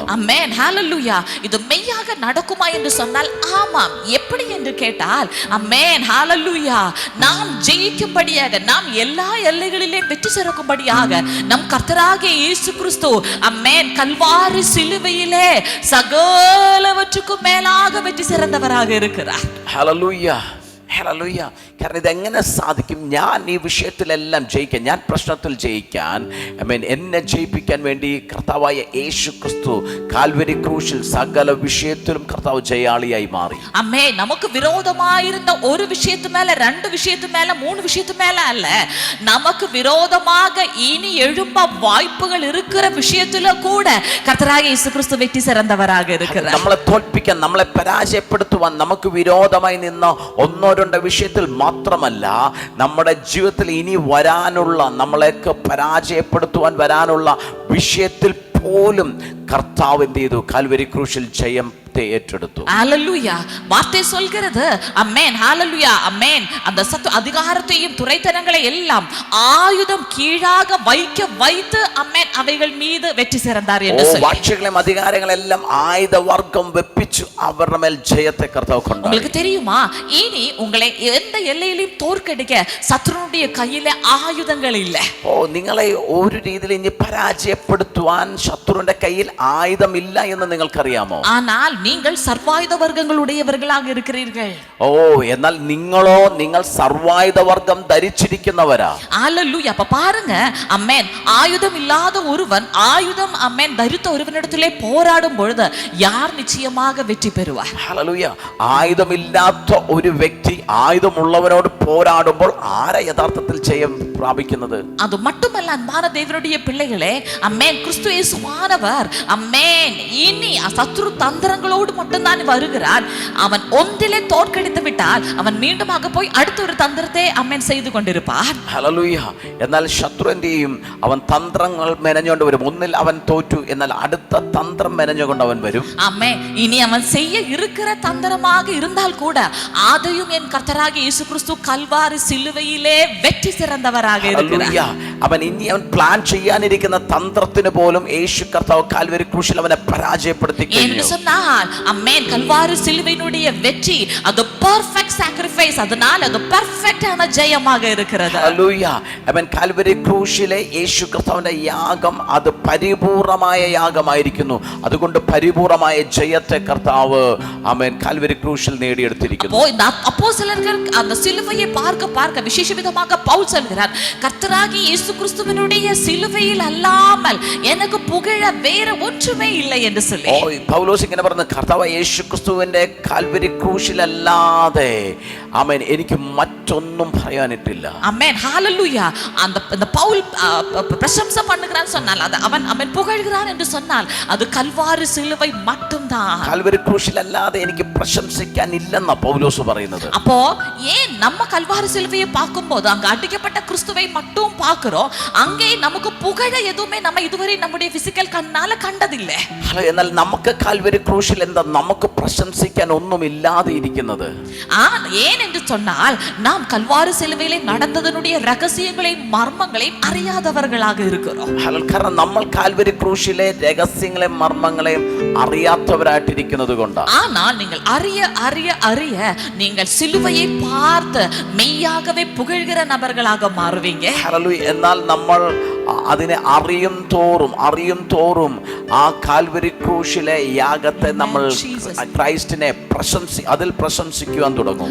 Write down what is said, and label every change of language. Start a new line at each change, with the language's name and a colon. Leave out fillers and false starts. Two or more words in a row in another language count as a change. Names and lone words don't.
Tamil: ஆமென், ஹalleluya. இது மெய்யாக நடக்குமா என்று சொன்னால் ஆமாம். எப்படி என்று கேட்டால் ஆமென், ஹalleluya, நாம் ஜெயிக்கும்படியாக, நாம் எல்லா எல்லைகளிலே வெற்றி சிறக்கும்படியாக நம் கர்த்தராகிய இயேசு கிறிஸ்து ஆமென் கல்வாரி சிலுவையிலே சகலவற்றுக்கும் மேலாக வெற்றி சிறந்தவராக இருக்கிறார்.
Malayalam: ഹല്ലേലൂയ, ഹല്ലേലൂയ. കാരണം ഇതെങ്ങനെ സാധിക്കും? ഞാൻ ഈ വിഷയത്തിലെല്ലാം ജയിക്കാൻ, ഞാൻ പ്രശ്നത്തിൽ ജയിക്കാൻ, എന്നെ ജയിപ്പിക്കാൻ വേണ്ടി കർത്താവായ യേശു ക്രിസ്തു കാൽവരി ക്രൂശിൽ സകല വിഷയത്തിലും കർത്താവ് ജയാളിയായി മാറി. അമ്മേ, നമുക്ക് വിരോധമായിരുന്ന ഒരു
Tamil: விஷயத்து மேல, രണ്ട് விஷயத்து மேல, மூணு விஷயத்து மேல அல்ல, நமக்கு விரோதமாக இனி எழும்ப வாய்ப்புகள் இருக்கிற விஷயத்துல கூட கர்த்தராகிய இயேசு கிறிஸ்து வெற்றி சிறந்தவராக இருக்கிறார்.
Malayalam: നമ്മളെ തോൽപ്പിക്കാൻ, നമ്മളെ പരാജയപ്പെടുത്തുവാൻ നമുക്ക് വിരോധമായി നിന്ന ഒന്നോ രണ്ടോ വിഷയത്തിൽ മാത്രമല്ല, നമ്മുടെ ജീവിതത്തിൽ ഇനി വരാനുള്ള, നമ്മളെയൊക്കെ പരാജയപ്പെടുത്തുവാൻ വരാനുള്ള വിഷയത്തിൽ പോലും കർത്താവ് എന്ത് ചെയ്തു? കാൽവരി ക്രൂശിൽ ജയം ഏറ്റെടുത്തു.
Tamil: ஹalleluya, வார்த்தை சொல்கிறது ஆமென், ஹalleluya, ஆமென். அந்த அதிகாரத்தையும் துரைத்தனங்களை எல்லாம் ஆயுதம் கீழாக வைத்து ஆமென் அவைகள் மீது வெற்றி சிறந்தார் என்று சொல்லி,
Malayalam: வாட்சிகளെയും അധികാരങ്ങളെല്ലാം ആയുധവർഗം വെപ്പിച്ചു അവരുടെ മേൽ ജയത്തെ കർത്താവ് കൊണ്ടുവന്നു.
Tamil: உங்களுக்கு தெரியுமா, இனி உங்களை எந்த எல்லையிலும் தோற்கடிக்க சத்துருடைய கையிலே ஆயுதங்கள் இல்லை.
Malayalam: നിങ്ങളെ ഒരു രീതിയിൽ ഇനി പരാജയപ്പെടുത്തുവാൻ ശത്രുവിന്റെ കയ്യിൽ ആയുധമില്ല എന്ന് നിങ്ങൾക്കറിയാമോ?
Tamil: ஆனால் நீங்கள் சர்வாயுத வர்க்கங்களுடையவர்களாக இருக்கிறீர்கள்.
Malayalam: എന്നാൽ നിങ്ങളോ, നിങ്ങൾ സർവായുധ വർഗം ധരിച്ചിരിക്കുന്നവരാ.
Tamil: ஹalleluya. அப்ப பாருங்க ஆமென், ஆயுதம் இல்லாத ஒருவன் ஆயுதம் ஆமென் தரித்த ஒருவனிடத்திலே போராடும் பொழுது யார் நிச்சயமாக வெற்றி பெறுவார்?
Malayalam: ഹല്ലേലൂയ. ആയുധമില്ലാത്ത ഒരു വ്യക്തി ആയുധമുള്ളവനോട് പോരാടുമ്പോൾ ആരാ യഥാർത്ഥത്തിൽ ജയം പ്രാപിക്കുന്നത്?
Tamil: அது மட்டுமல்ல அன்பான தேவனுடைய பிள்ளைகளே, ஆமென், கிறிஸ்து இயேசுவானவர் ஆமென் இனி சத்துரு தந்திரங்களோடு மட்டும்தான் வருகிறான். அவன் ஒன்றிலே தோற்கடித்து விட்டால் அவன் மீண்டுமாக போய் அடுத்த ஒரு தந்திரத்தை ஆமென் செய்து கொண்டிருப்பான்.
Malayalam: ഹല്ലേലൂയ. എന്നാൽ ശത്രു എന്ത് ചെയ്യും? അവൻ തന്ത്രങ്ങൾ മെനഞ്ഞുകൊണ്ട് വരും. ഒന്നിൽ അവൻ തോറ്റു, എന്നാൽ അടുത്ത തന്ത്രം മെനഞ്ഞുകൊണ്ട് അവൻ വരും.
Tamil: ஆமென். இனி அவன் செய்ய இருக்கிற தந்திரமாக இருந்தால் கூட அதையும் என் கர்த்தராகிய இயேசு கிறிஸ்து கல்வாரி சிலுவையிலே வெற்றி சிறந்தவராக இருக்கிறார்.
Malayalam: അവൻ പ്ലാൻ ചെയ്യാനിരിക്കുന്ന തന്ത്രത്തിന് പോലും യേശു കർത്താവ് കാൽവരി ക്രൂശിൽ അവനെ പരാജയപ്പെടുത്തി
Tamil: என்று சொன்னால் ஆமென், கல்வாரி சிலுவையினுடைய வெற்றி அது
English: perfect sacrifice,
Tamil: அதனால அது பெர்ஃபெக்ட்டான ஜெயமாக இருக்கிறது.
Malayalam: ഹല്ലേലൂയ. അവൻ കാൽവരി ക്രൂശിലെ യേശു കർത്താവിന്റെ യാഗം അത് പരിപൂർണമായ യാഗമായിരിക്കുന്നു. അതുകൊണ്ട് പരിപൂർണമായ ജയത്തെ കർത്താവ് ആമേൻ കാൽവരി ക്രൂശിൽ നേടിയെടുത്തിരിക്കുന്നു.
Tamil: அப்போஸ்தலர்கள் அந்த சிலுவையை பார்க்க விசேஷ விதமாக பவுல் சொல்கிறார், கர்த்தராகிய இயேசு கிறிஸ்துவினுடைய சிலுவையில் அல்லாமல் எனக்கு புகழ வேற ஒன்றுமே இல்லை என்று சொல்லி.
Malayalam: പൗലോസ് ഇങ്ങനെ പറഞ്ഞു, കർത്താവ് യേശു ക്രിസ്തുവിന്റെ കാൽവരി ക്രൂശിലല്ലാതെ ആമേൻ എനിക്ക് മറ്റൊന്നും പറയാനിട്ടില്ല.
Tamil: ஆமென், ஹalleluya. அந்த பவுல் பிரசம்சை பண்ணுகிறான் சொன்னால், அது அவன் புகழ்கிறான் என்று சொன்னால் அது கல்வாரி சிலுவை மட்டும்தான்.
Malayalam: കാൽവരി ക്രൂശിലല്ലാതെ എനിക്ക് പ്രശംസിക്കാൻ ഇല്ലെന്നാ പൗലോസ് പറയുന്നത്.
Tamil: அப்போ ஏன் நம்ம கல்வாரி சிலுவையை பார்க்கும்போது அங்க அடிக்கப்பட்ட கிறிஸ்துவை மட்டும் பார்க்கிறோம், பார்க்கிறோம், அங்கே நமக்கு புகழ எதுவுமே நம்ம இதுவரை நம்முடைய பிசிக்கல் கண்ணால கண்டதில்லை.
Malayalam: എന്നാൽ നമുക്ക് കാൽവരി ക്രൂശിൽ എന്താ നമുക്ക് പ്രശംസിക്കാൻ ഒന്നും ഇല്ലാതെ ഇരിക്കുന്നത്?
Tamil: ஏன் என்று சொன்னால் நாம் கல்வாரி சிலுவையிலே நடந்ததனுடைய ரகசியங்களையும் மர்மங்களையும் அறியாதவர்களாக இருக்கிறோம்.
Malayalam: കാരണം നമ്മൾ കാൽവരി ക്രൂശിലെ രഹസ്യങ്ങളെയും മർമ്മങ്ങളെയും അറിയാത്തവരായിട്ടിരിക്കുന്നത് കൊണ്ടാണ്.
Tamil: ஆனால் நீங்கள் அறிய அறிய அறிய நீங்கள் சிலுவையை பார்த்து மெய்யாகவே புகழ்கிற நபர்களாக மாறுவீங்க.
Malayalam: എന്നാൽ നമ്മൾ അതിനെ അറിയും തോറും ആ കാൽവരി ക്രൂശിലെ യാഗത്തെ നമ്മൾ ക്രൈസ്റ്റിനെ അതിൽ പ്രശംസിക്കുവാൻ തുടങ്ങും.